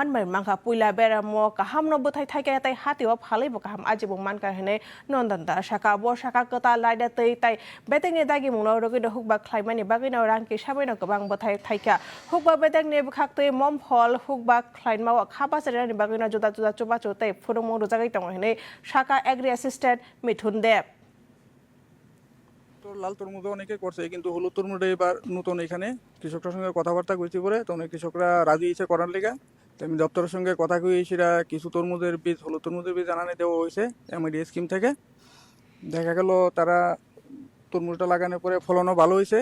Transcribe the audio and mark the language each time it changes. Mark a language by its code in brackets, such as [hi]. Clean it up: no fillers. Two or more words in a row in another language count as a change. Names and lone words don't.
[trp] माय मांखा पुइला बेरामो काहाम न बथाय थाइके ताय हातिव फालैबो काहाम आजिबो मानका हेने नंदन दास शाखा ब शाखा कता लायदा तै ताय बेतेगनि दागि मुंनो रगिनो हुकबा ख्लायमानि बागिनो रांकि साबायनो गोबां बथाय थाइका हुकबा बेतेगनि बखाक्तै मम फल हुकबा ख्लायमाव खाबा सेरानि बागिनो जुदा जुदा चुबा चुतै फुरुमो रजागै तङ हेने शाखा [en] agri assistant [trp] मिथुन देव [bn] লাল তরমুজও অনেকে করছে কিন্তু হলুদ তরমুজটা এবার নতুন এখানে কৃষকদের সঙ্গে কথাবার্তা কইছি পরে তো অনেক কৃষকরা রাজি হয়েছে করার লেগা তো আমি দপ্তরের সঙ্গে কথা কই সেটা কিছু তরমুজের বীজ হলুদ তরমুজের বীজ আনানে দেওয়া হয়েছে এমআইডি স্কিম থেকে দেখা গেল তারা তরমুজটা লাগানোর পরে ফলনও ভালো হয়েছে।